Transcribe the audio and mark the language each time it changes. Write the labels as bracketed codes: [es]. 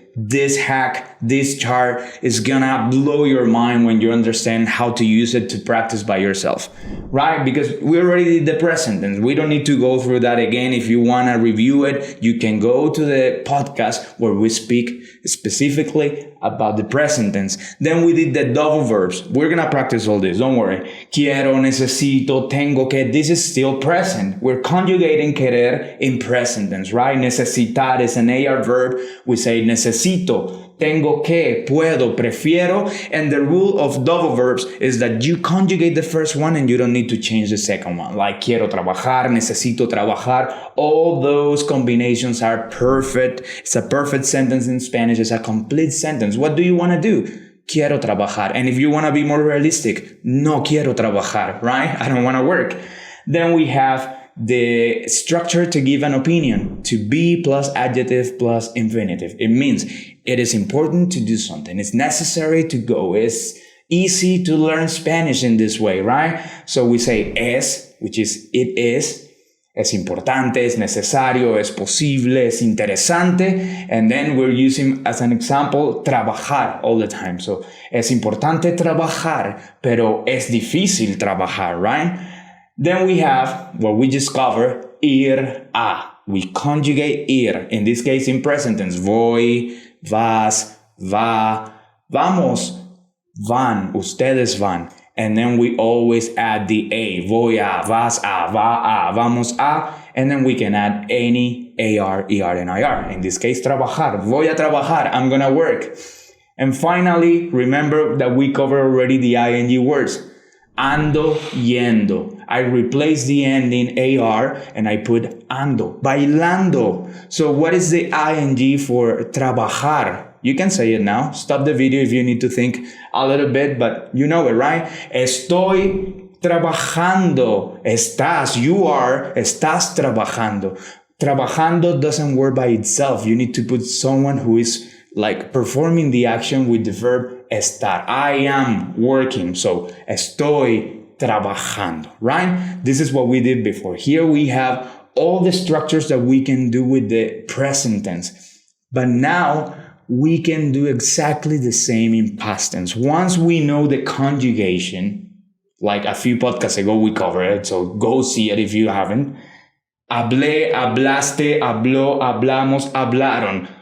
[en] This hack, this chart is gonna blow your mind when you understand how to use it to practice by yourself, right? Because we already did the present tense. We don't need to go through that again. If you wanna review it, you can go to the podcast where we speak specifically about the present tense. Then we did the double verbs. We're gonna practice all this, don't worry. [es] Quiero, necesito, tengo que. [en] This is still present. We're conjugating querer in present tense, right? Necesitar is an AR verb. We say [es] necesito, tengo que, puedo, prefiero. [en] And the rule of double verbs is that you conjugate the first one and you don't need to change the second one. [es] Like quiero trabajar, necesito trabajar. [en] All those combinations are perfect. It's a perfect sentence in Spanish. It's a complete sentence. What do you want to do? [es] Quiero trabajar. [en] And if you want to be more realistic, [es] no quiero trabajar, [en] right? I don't want to work. Then we have the structure to give an opinion, to be plus adjective plus infinitive. It means it is important to do something. It's necessary to go. It's easy to learn Spanish in this way, right? So we say es, which is it is. [es] Es importante, es necesario, es posible, es interesante. [en] And then we're using as an example, trabajar all the time. [es] So es importante trabajar, pero es difícil trabajar, right? [en] Then we have what we just covered, ir a. We conjugate ir, in this case in present tense. [es] Voy, vas, va, vamos, van, ustedes van. [en] And then we always add the a. [es] Voy a, vas a, va a, vamos a. [en] And then we can add any AR, ER, and IR. In this case, trabajar. [es] Voy a trabajar. [en] I'm going to work. And finally, remember that we covered already the ing words. [es] Ando, yendo. [en] I replace the ending AR and I put ando. [es] Bailando. [en] So what is the ing for trabajar? You can say it now. Stop the video if you need to think a little bit, but you know it, right? [es] Estoy trabajando. Estás, [en] you are, [es] estás trabajando. [en] Trabajando doesn't work by itself. You need to put someone who is like performing the action with the verb estar. I am working. [es] So estoy trabajando, right? [en] This is what we did before. Here we have all the structures that we can do with the present tense. But now we can do exactly the same in past tense. Once we know the conjugation, like a few podcasts ago we covered it, so go see it if you haven't. [es] Hablé, hablaste, habló, hablamos, hablaron.